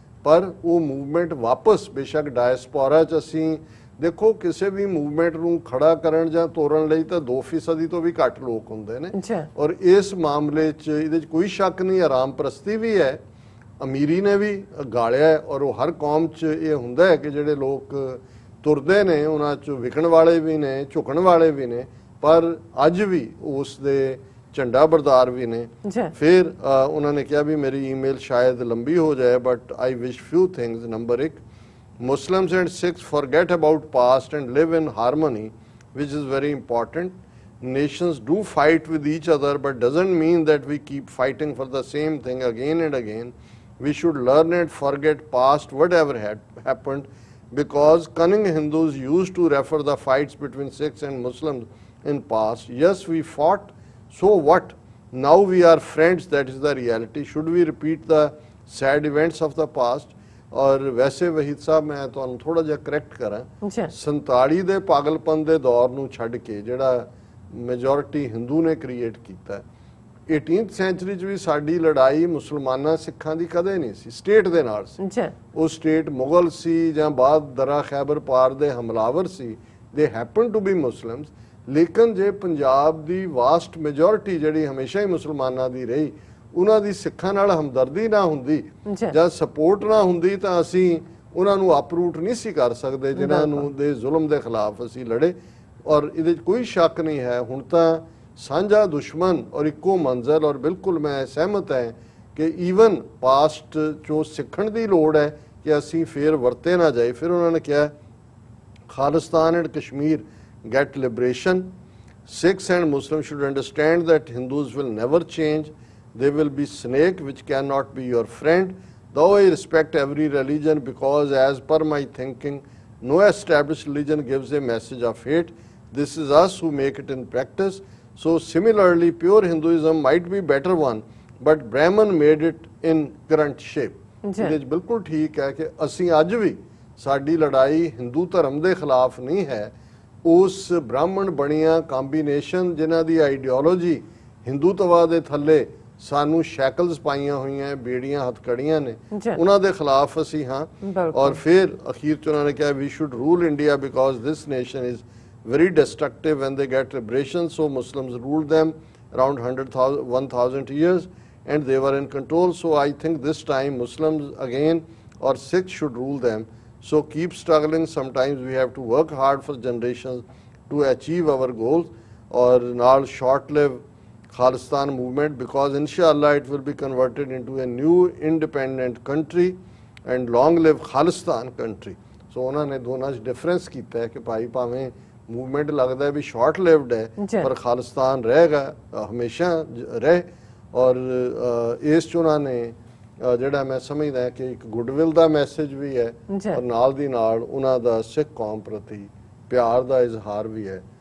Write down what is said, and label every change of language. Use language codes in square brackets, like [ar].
[pa] ਪਰ ਉਹ ਮੂਵਮੈਂਟ ਵਾਪਸ ਬੇਸ਼ੱਕ ਡਾਇਸਪੋਰਾ 'ਚ ਅਸੀਂ ਦੇਖੋ ਕਿਸੇ ਵੀ ਮੂਵਮੈਂਟ ਨੂੰ ਖੜਾ ਕਰਨ ਜਾਂ ਤੋੜਨ ਲਈ ਤਾਂ 2% ਤੋਂ ਵੀ ਘੱਟ ਲੋਕ ਹੁੰਦੇ ਨੇ, ਔਰ ਇਸ ਮਾਮਲੇ 'ਚ ਇਹਦੇ 'ਚ ਕੋਈ ਸ਼ੱਕ ਨਹੀਂ ਆਰਾਮ ਪ੍ਰਸਤੀ ਵੀ ਹੈ, ਅਮੀਰੀ ਨੇ ਵੀ ਗਾਲਿਆ, ਔਰ ਉਹ ਹਰ ਕੌਮ 'ਚ ਇਹ ਹੁੰਦਾ ਹੈ ਕਿ ਜਿਹੜੇ ਲੋਕ ਤੁਰਦੇ ਨੇ ਉਹਨਾਂ 'ਚ ਵਿਕਣ ਵਾਲੇ ਵੀ ਨੇ, ਝੁਕਣ ਵਾਲੇ ਵੀ ਨੇ, ਪਰ ਅੱਜ ਵੀ ਉਸ ਦੇ ਝੰਡਾ ਬਰਦਾਰ ਵੀ ਨੇ। ਫਿਰ ਉਹਨਾਂ ਨੇ ਕਿਹਾ ਵੀ ਮੇਰੀ ਈਮੇਲ ਸ਼ਾਇਦ ਲੰਬੀ ਹੋ ਜਾਏ, [en] But I wish few things. Number 1, Muslims and Sikhs forget about past and live in harmony, which is very important. Nations do fight with each other, but doesn't mean that we keep fighting for the same thing again and again. We should learn and forget past whatever had happened, because cunning Hindus used to refer the fights between Sikhs and Muslims in past. Yes, we fought, so what? Now we are friends, that is the reality. Should we repeat the sad events of the past? [pa] ਔਰ ਵੈਸੇ ਵਹੀਦ ਸਾਹਿਬ ਮੈਂ ਤੁਹਾਨੂੰ ਥੋੜਾ ਜਿਹਾ correct ਕਰਾਂ, 47 ਦੇ ਪਾਗਲਪਨ ਦੇ ਦੌਰ ਨੂੰ ਛੱਡ ਕੇ ਜਿਹੜਾ ਮੈਜੋਰਿਟੀ ਹਿੰਦੂ ਨੇ ਕ੍ਰੀਏਟ ਕੀਤਾ, 18th ਸੈਂਚੁਰੀ 'ਚ ਵੀ ਸਾਡੀ ਲੜਾਈ ਮੁਸਲਮਾਨਾਂ ਸਿੱਖਾਂ ਦੀ ਕਦੇ ਨਹੀਂ ਸੀ, ਸਟੇਟ ਦੇ ਨਾਲ ਸੀ। ਉਹ ਸਟੇਟ ਮੁਗਲ ਸੀ ਜਾਂ ਬਾਅਦ ਦਰਾ ਖੈਬਰ ਪਾਰ ਦੇ ਹਮਲਾਵਰ ਸੀ, [en] They happen to be Muslims. [pa] ਲੇਕਿਨ ਜੇ ਪੰਜਾਬ ਦੀ ਵਾਸਟ ਮੈਜੋਰਿਟੀ ਜਿਹੜੀ ਹਮੇਸ਼ਾ ਹੀ ਮੁਸਲਮਾਨਾਂ ਦੀ ਰਹੀ, ਉਹਨਾਂ ਦੀ ਸਿੱਖਾਂ ਨਾਲ ਹਮਦਰਦੀ ਨਾ ਹੁੰਦੀ ਜਾਂ ਸਪੋਰਟ ਨਾ ਹੁੰਦੀ ਤਾਂ ਅਸੀਂ ਉਹਨਾਂ ਨੂੰ ਅਪਰੂਟ ਨਹੀਂ ਸੀ ਕਰ ਸਕਦੇ ਜਿਨ੍ਹਾਂ ਨੂੰ ਦੇ ਜ਼ੁਲਮ ਦੇ ਖਿਲਾਫ ਅਸੀਂ ਲੜੇ। ਔਰ ਇਹਦੇ 'ਚ ਕੋਈ ਸ਼ੱਕ ਨਹੀਂ ਹੈ ਹੁਣ ਤਾਂ ਸਾਂਝਾ ਦੁਸ਼ਮਣ ਔਰ ਇੱਕੋ ਮੰਜ਼ਲ, ਔਰ ਬਿਲਕੁਲ ਮੈਂ ਸਹਿਮਤ ਹਾਂ ਕਿ ਈਵਨ ਪਾਸਟ ਚੋਂ ਸਿੱਖਣ ਦੀ ਲੋੜ ਹੈ ਕਿ ਅਸੀਂ ਫੇਰ ਵਰਤੇ ਨਾ ਜਾਏ। ਫਿਰ ਉਹਨਾਂ ਨੇ ਕਿਹਾ Khalistan and Kashmir [en] get liberation. Sikhs and Muslims should understand that Hindus will never change. They will be snake which cannot be your friend. Though I respect every religion, because as per my thinking, no established religion gives a message of hate. This is us who make it in practice. So similarly, pure Hinduism might be better one, but Brahman made it in current shape. [pa] ਇਹਦੇ 'ਚ ਬਿਲਕੁਲ ਠੀਕ ਹੈ ਕਿ ਅਸੀਂ ਅੱਜ ਵੀ ਸਾਡੀ ਲੜਾਈ ਹਿੰਦੂ ਧਰਮ ਦੇ ਖਿਲਾਫ ਨਹੀਂ ਹੈ, ਉਸ ਬ੍ਰਾਹਮਣ ਬਣੀਆਂ ਕੰਬੀਨੇਸ਼ਨ ਜਿਨ੍ਹਾਂ ਦੀ ਆਈਡੀਓਲੋਜੀ ਹਿੰਦੂਤਵਾ ਦੇ ਥੱਲੇ ਸਾਨੂੰ ਸ਼ੈਕਲਸ ਪਾਈਆਂ ਹੋਈਆਂ, ਬੇੜੀਆਂ ਹੱਥਕੜੀਆਂ ਨੇ, ਉਹਨਾਂ ਦੇ ਖਿਲਾਫ ਅਸੀਂ ਹਾਂ। ਔਰ ਫਿਰ ਅਖੀਰ 'ਚ ਉਹਨਾਂ ਨੇ ਕਿਹਾ we [en] Should rule India because this nation is very destructive when they get liberation. So Muslims ruled them around 1,000 years and they were in control. So I think this time Muslims again or Sikhs should rule them. So keep struggling. Sometimes we have to work hard for generations to achieve our goals. Or now short-live Khalistan movement, because inshallah it will be converted into a new independent country, and long live Khalistan country. [pa] So ਉਹਨਾਂ ਨੇ ਦੋਨਾਂ 'ਚ difference ਕੀਤਾ ਹੈ ਕਿ ਭਾਈ ਭਾਵੇਂ movement ਲੱਗਦਾ ਵੀ short lived ਹੈ ਪਰ ਖਾਲਿਸਤਾਨ ਰਹੇਗਾ ਹਮੇਸ਼ਾ ਰਹੇ। ਔਰ ਇਸ 'ਚ ਉਹਨਾਂ ਨੇ ਜਿਹੜਾ ਮੈਂ ਸਮਝਦਾ ਕਿ ਇੱਕ ਗੁੱਡਵਿਲ ਦਾ ਮੈਸੇਜ ਵੀ ਹੈ ਔਰ ਨਾਲ ਦੀ ਨਾਲ ਉਹਨਾਂ ਦਾ ਸਿੱਖ ਕੌਮ ਪ੍ਰਤੀ ਪਿਆਰ ਦਾ ਇਜ਼ਹਾਰ ਵੀ ਹੈ।